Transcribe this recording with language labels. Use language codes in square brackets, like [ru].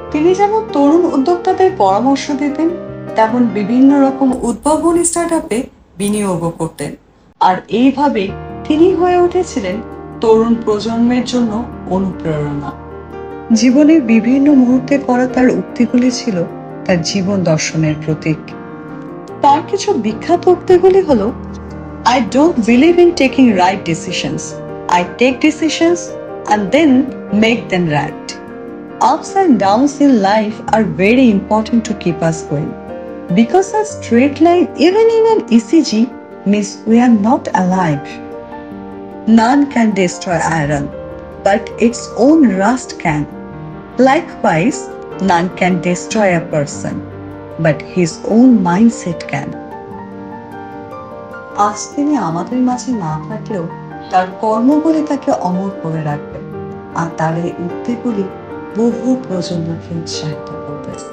[bn] তিনি যেমন তরুণ উদ্যোক্তাদের পরামর্শ দিতেন, তেমন বিভিন্ন রকম উদ্ভাবনী স্টার্টআপে বিনিয়োগও করতেন। আর এইভাবে তিনি হয়ে উঠেছিলেন তরুণ প্রজন্মের জন্য অনুপ্রেরণা। জীবনের বিভিন্ন মুহূর্তে করা তার উক্তিগুলি ছিল তার জীবন দর্শনের প্রতীক। তার কিছু বিখ্যাত উক্তিগুলি হলো, [en] I don't believe in taking right decisions. I take decisions and then make them right. Ups and downs in life are very important to keep us going. Because a straight line, even in an ECG, means we are not alive. None can destroy iron, but its own rust can. Likewise, none can destroy a person, but his own mindset can. [bn] আজ তিনি আমাদের মাঝে না থাকলেও তার কর্মগুলি তাকে অমর করে রাখবে, আর তার এই উক্তিগুলি বহু প্রজন্মকে উৎসাহিত করবে।